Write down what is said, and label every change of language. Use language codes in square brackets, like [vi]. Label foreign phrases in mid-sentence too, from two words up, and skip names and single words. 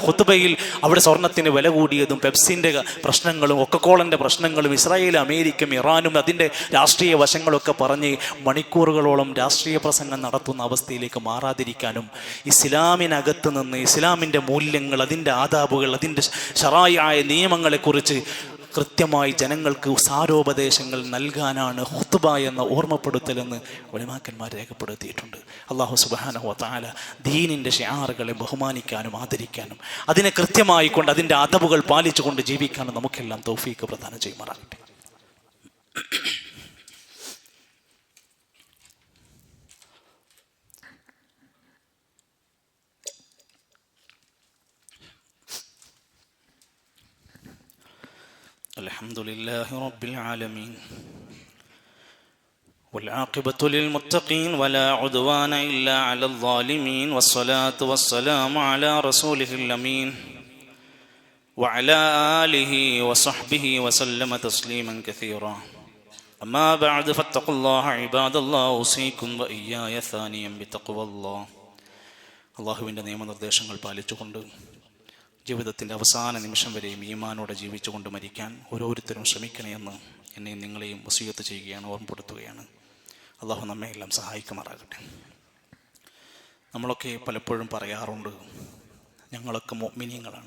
[ml] ഖുത്ബയിൽ അവിടെ സ്വർണത്തിന് വില കൂടിയതും പെപ്സിന്റെ പ്രശ്നങ്ങളും കൊക്കക്കോളന്റെ പ്രശ്നങ്ങളും ഇസ്രായേലും അമേരിക്കയും ഇറാനും അതിൻ്റെ രാഷ്ട്രീയ വശങ്ങളൊക്കെ പറഞ്ഞ് മണിക്കൂറുകളോളം രാഷ്ട്രീയ പ്രസംഗം നടത്തുന്ന അവസ്ഥയിലേക്ക് മാറാതിരിക്കാനും ഇസ്ലാമിനകത്ത് നിന്ന് ഇസ്ലാമിൻ്റെ മൂല്യങ്ങൾ, അതിൻ്റെ ആദാബുകൾ, അതിൻ്റെ ശറായിയായ നിയമങ്ങളെക്കുറിച്ച് കൃത്യമായി ജനങ്ങൾക്ക് സാരോപദേശങ്ങൾ നൽകാനാണ് ഖുത്ബ എന്ന ഓർമ്മപ്പെടുത്തലെന്ന് ഉലമാക്കന്മാർ രേഖപ്പെടുത്തിയിട്ടുണ്ട്. [ar] الله سبحانه وتعالى [ml] ദീനിൻ്റെ ഷിആറുകളെ ബഹുമാനിക്കാനും ആദരിക്കാനും അതിനെ കൃത്യമായി കൊണ്ട് അതിൻ്റെ അദബുകൾ പാലിച്ചുകൊണ്ട് ജീവിക്കാനും നമുക്കെല്ലാം തൗഫീഖ് പ്രദാനം ചെയ്യുമാറാകട്ടെ. [ar] الحمد لله رب العالمين والعاقبة للمتقين ولا عدوان إلا على الظالمين والصلاة والسلام على رسوله الأمين وعلى آله وصحبه وسلم تسليما كثيرا أما بعد فاتقوا الله عباد الله أوصيكم وإياي ثانيا بتقوى الله. [ml] അല്ലാഹുവിൻ്റെ നിയമനിർദ്ദേശങ്ങൾ പാലിച്ചുകൊണ്ട് ജീവിതത്തിൻ്റെ അവസാന നിമിഷം വരെയും ഈമാനോടെ ജീവിച്ചുകൊണ്ട് മരിക്കാൻ ഓരോരുത്തരും ശ്രമിക്കണമെന്ന് എന്നെയും നിങ്ങളെയും വസിയത്ത് ചെയ്യുകയാണ്, ഓർമ്മപ്പെടുത്തുകയാണ്. അള്ളാഹു നമ്മെ എല്ലാം സഹായിക്കുമാറാകട്ടെ. നമ്മളൊക്കെ പലപ്പോഴും പറയാറുണ്ട്, ഞങ്ങളൊക്കെ മുഅ്മിനീങ്ങളാണ്.